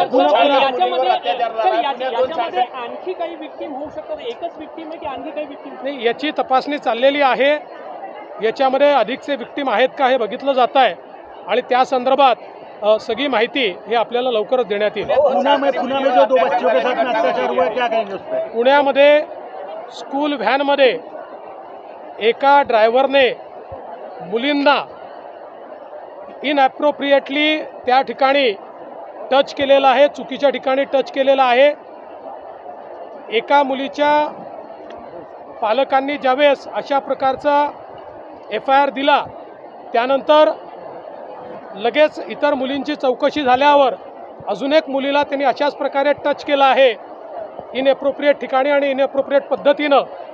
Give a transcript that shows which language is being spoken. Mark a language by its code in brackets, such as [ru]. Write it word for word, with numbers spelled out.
[mr] Sir, जाईल. Sir, याच्यामध्ये sir, याच्या- याच्यामध्ये आणखी काही विक्टीम होऊ शकतात. एकच विक्टीम आहे की आणखी काही विक्टीम? नाही, याची तपासणी चाललेली आहे. याच्यामध्ये अधिकचे विक्टीम आहेत का हे बघितलं जात आहे आणि त्या संदर्भात अ, सगळी माहिती हे आपल्याला लवकरच देण्यात येईल. [hi] पुणे में पुणे में जो दो बच्चों के साथ में अत्याचार हुआ है, क्या कहेंगे उस पर? [mr] पुण्यामध्ये स्कूल व्हॅनमध्ये एका ड्रायव्हरने मुलींना इनॲप्रोप्रिएटली त्या ठिकाणी टच केलेला आहे, चुकीच्या ठिकाणी टच केलेला आहे. एका मुलीच्या पालकांनी ज्यावेळेस अशा प्रकारचा एफ आय आर दिला, त्यानंतर लगेच इतर मुलींची चौकशी झाल्यावर अजून एक मुलीला त्यांनी अशाच प्रकारे टच केला आहे, इनएप्रोप्रिएट ठिकाणी आणि इनएप्रोप्रिएट पद्धतीनं.